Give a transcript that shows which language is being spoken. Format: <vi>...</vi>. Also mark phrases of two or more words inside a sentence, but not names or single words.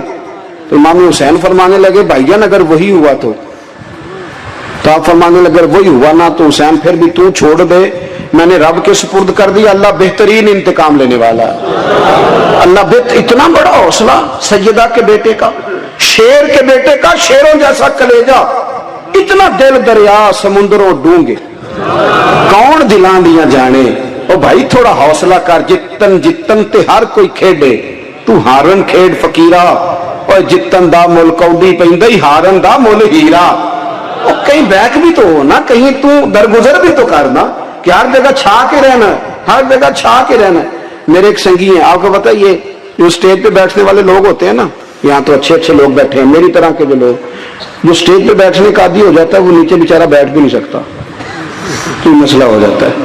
<ur>تو امام حسین فرمانے لگے بھائی جان اگر وہی ہوا تو آپ فرمانے لگے اگر وہی ہوا نا تو حسین پھر بھی تو چھوڑ دے، میں نے رب کے سپرد کر دیا، اللہ بہترین انتقام لینے والا ہے۔ اللہ اتنا بڑا حوصلہ سیدہ کے بیٹے کا، شیر کے بیٹے کا، شیروں جیسا کلیجہ، اتنا</ur> <pa>دل دریا سمندروں ڈونگے، کون دلاں دیاں جانے۔ او بھائی تھوڑا حوصلہ کر، جتن تے ہر کوئی کھیڈے، تو ہارن کھیڈ فقیرہ، اور جتن دا مل کوڈی پیندی، ہارن دا مل ہیرا۔</pa> <ur>اور کہیں بیک بھی تو ہو نا, کہیں تو درگزر بھی تو کرنا کہ ہر جگہ چھا کے رہنا ہے, ہر جگہ چھا کے رہنا ہے. میرے ایک سنگی ہیں, آپ کو پتا یہ جو اسٹیج پہ بیٹھنے والے لوگ ہوتے ہیں نا, یہاں تو اچھے اچھے لوگ بیٹھے ہیں میری طرح کے جو لوگ, جو اسٹیج پہ بیٹھنے کا عادی ہو جاتا ہے وہ نیچے بیچارہ بیٹھ بھی نہیں سکتا, کوئی مسئلہ ہو جاتا ہے.</ur>